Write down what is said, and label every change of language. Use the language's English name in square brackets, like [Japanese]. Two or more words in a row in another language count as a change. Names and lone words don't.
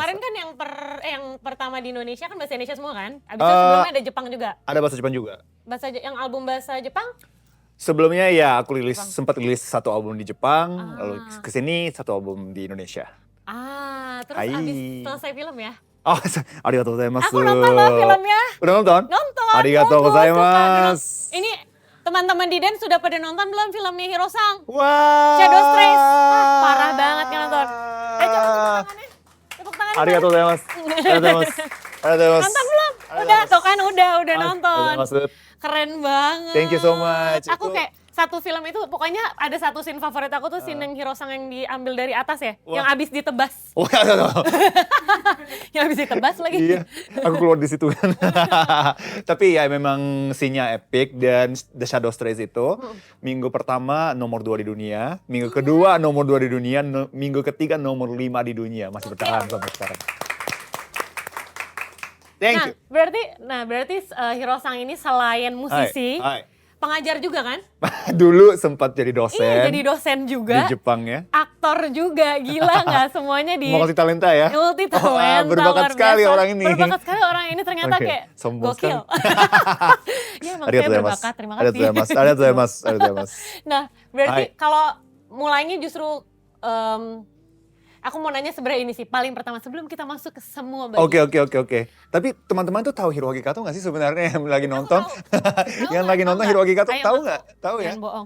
[Indonesian] kemarin kan yang pertama di Indonesia kan bahasa Indonesia semua kan? Habis itu sebelumnya ada Jepang juga. Ada bahasa Jepang juga. Yang album bahasa Jepang? Sebelumnya ya aku sempat rilis satu album di Jepang, lalu kesini satu album di Indonesia. Terus Hai. abis selesai film ya? [Japanese] おお、ありがとうございます. [Indonesian] Aku nonton loh filmnya. Udah nonton? Nonton. Arigatou tunggu, gozaimasu. suka. Ini teman-teman di Den sudah pada nonton belum filmnya Hirosang? Wah. Shadow Strays. Parah banget yang nonton. Coba tepuk tangannya. Tepuk tangannya. [Japanese] ありがとうございます。ありがとうございます. [Indonesian] Nonton belum? Udah, tuh kan udah nonton. [Japanese] ありがとうございます. [Indonesian] Keren banget. [English] Thank you so much. [Indonesian] Aku kayak satu film itu pokoknya ada satu scene favorit aku tuh scene yang Hirosang yang diambil dari atas ya, yang abis ditebas. Oh, ya. Yang abis ditebas lagi. Iya, aku keluar di situ kan. Tapi ya memang scene-nya epic dan The Shadow Strays itu minggu pertama nomor 2 di dunia, minggu kedua nomor 2 di dunia, minggu ketiga nomor 5 di dunia, masih bertahan sampai sekarang. [English] Thank you. [Indonesian] Berarti Hirosang ini selain musisi, Hai. pengajar juga kan? Dulu sempat jadi dosen. Iya, jadi dosen juga. Di Jepang ya. Aktor juga, gila nggak semuanya di Multi talenta ya. multi talenta. Berbakat luar sekali biasa. orang ini. Berbakat sekali orang ini ternyata Oke, kayak sombong gokil. Iya emang saya [Japanese] ありがとうございます. [Indonesian] berbakat, terima kasih. [Japanese] ありがとうございます. [Indonesian] Nah, berarti Hai. kalau mulainya justru aku mau nanya sebenarnya ini sih paling pertama sebelum kita masuk ke semua bagian. Oke. Tapi teman-teman tuh tahu Hiroaki Kato nggak sih sebenarnya yang lagi nonton? Tahu Yang nggak? lagi nonton Tahu Hiroaki Kato Ayo, tahu ngaku. nggak? Tahu ya? Jangan bohong.